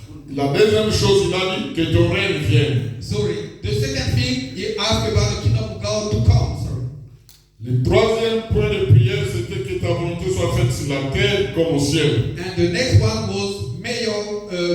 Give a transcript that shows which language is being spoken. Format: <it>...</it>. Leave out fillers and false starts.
<fr>La deuxième chose, il a dit que ton règne vienne.</fr> <en>Sorry. The second thing, he asked about the kingdom of God to come. Sorry.</en> <fr>Le troisième point de prière, c'était que ta volonté soit faite sur la terre comme au ciel.</fr> <en>And the next one was, may your</en>